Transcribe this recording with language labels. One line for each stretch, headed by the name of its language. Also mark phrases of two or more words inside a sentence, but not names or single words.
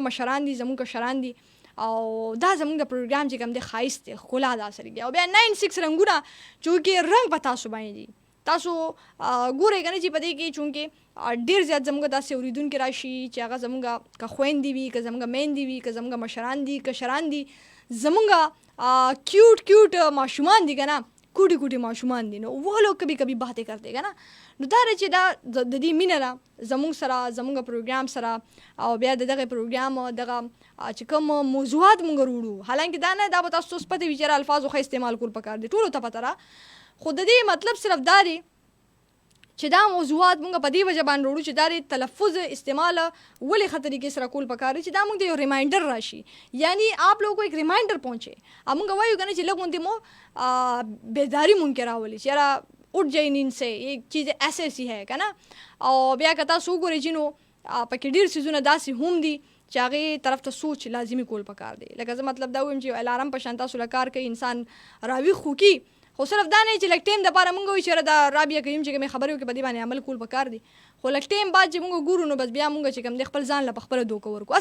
Pashto: مشران دي زموږ کشران دي او دا زموږ د پروګرام چې کوم دی ښایست دی ښکلا ده اصل او بیا 96 رنګونه چونکې رنګ په تاسو باندې دي تاسو ګورئ که نه چې په دې کې چونکې ډېر زیات زموږ داسې اورېدونکي راشي چې هغه زموږ که خویندې وي که زموږ میندې وي که زموږ مشران دي کشران دي زموږ کیوټ ماشومان دي که نه کوټي کوټي ماشومان دي نو
Urdu: وہ لوگ کبھی کبھی باتیں کرتے
Pashto: که نه نو دا چې دا د دې مینه ده زموږ سره زموږ پروګرام سره او بیا د دغه پروګرام دغه چې کوم موضوعات موږ وروړو حالانکه دا نه دا به تاسو پته وي چې الفاظو ښه استعمال کول پکار دي ټولو ته پته را خو د دې مطلب صرف دا دی چې دا موضوعات مونږ په دې وجه باندې وړو چې دا د تلفظ استعمال ولې ښه طریقې سره کول پکار چې دا مونږ ته یو ریمائنډر راشي،
Urdu: یعنی آپ لوگوں کو ایک ریمائنڈر پہنچے.
Pashto: مونږ وایو کنه چې لږ غوندې مو بیداری مونږ کې راولي چې یاره
Urdu: اٹھ جائے نیند سے، یہ چیز ایسے ایسی ہے
Pashto: که نه. او بیا که تاسو وګورئ چې نو پکې ډېر څیزونه داسې هم دي چې هغې طرف ته سوچ لازمي کول پکار دی. لکه زه مطلب دا ویم چې الارم په شان تاسو له کار کوي، انسان راویښ خو کي، خو صرف دا نه چې لږ ټایم دپاره مونږ وایو چې دا رابعه کریم چې کومې خبرې وکړي په دې باندې عمل کول پکار دي، خو لږ ټایم بعد چې مونږ ګورو نو بس بیا مونږ چې کوم دی خپل ځان له پخپله دوکه ورکړو.